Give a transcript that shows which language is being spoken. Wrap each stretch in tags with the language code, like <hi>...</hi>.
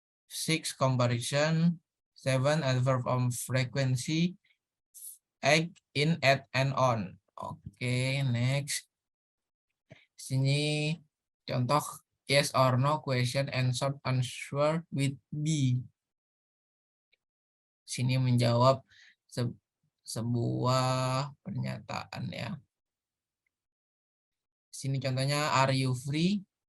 <en>6, comparison. 7, adverb of frequency. 8, in, at, and on. Oke, next.</en> <id>Sini contoh</id> <en>yes or no question and short answer with B.</en> <id>Sini menjawab sebuah pernyataan ya. Sini contohnya</id> <en>are you free?</en>